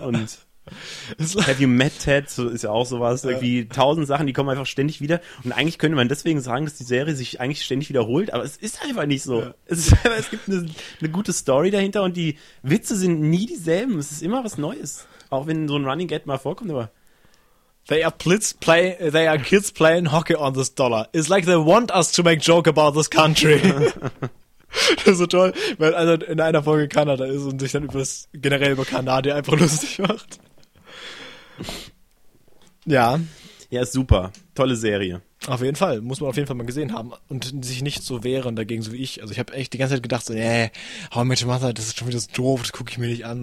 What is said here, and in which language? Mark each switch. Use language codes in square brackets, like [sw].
[de] und Have You Met Ted, so ist ja auch sowas. Irgendwie 1000 Sachen, die kommen einfach ständig wieder. Und eigentlich könnte man deswegen sagen, dass die Serie sich eigentlich ständig wiederholt, aber es ist einfach nicht so. Ja. Es gibt eine gute Story dahinter und die Witze sind nie dieselben. Es ist immer was Neues. Auch wenn so ein Running Gag mal vorkommt, aber. [en] They are kids playing hockey on this dollar. It's like they want us to make joke about this country. [de] Das ist so toll, weil einer in einer Folge Kanada ist und sich dann generell über Kanadier einfach lustig macht. Ja. Ja, ist super. Tolle Serie. Auf jeden Fall. Muss man auf jeden Fall mal gesehen haben. Und sich nicht so wehren dagegen, so wie ich. Also ich habe echt die ganze Zeit gedacht, so, How I Met Your Mother, das ist schon wieder so doof, das gucke ich mir nicht an.